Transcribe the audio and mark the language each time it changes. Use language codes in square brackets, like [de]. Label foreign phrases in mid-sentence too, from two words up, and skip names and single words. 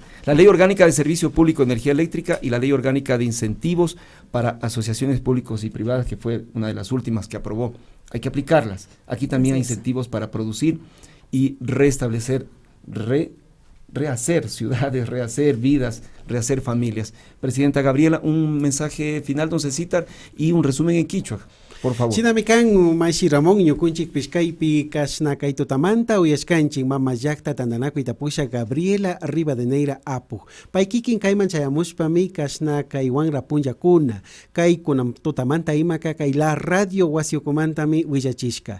[es] La Ley Orgánica de Servicio Público de Energía Eléctrica y la Ley Orgánica de Incentivos para Asociaciones Públicas y Privadas, que fue una de las últimas que aprobó. Hay que aplicarlas. Aquí también hay incentivos para producir y restablecer, rehacer ciudades, rehacer vidas, rehacer familias. Presidenta Gabriela, un mensaje final, don Cecitar, y un resumen en quichua, por favor. [qu] Sinamikan Mashi Ramón ñukunchik Pishkaypi kashnakay tutamanta uyashkanchik mama llaqta tandanakuy tapusha Gabriela Rivadeneira Apu. Paykikin kayman chayamushpami kashnakay wanra punllakuna. Kay kunam tutamanta imaka kay [es] la radio [qu] wasiukumantami willachishka.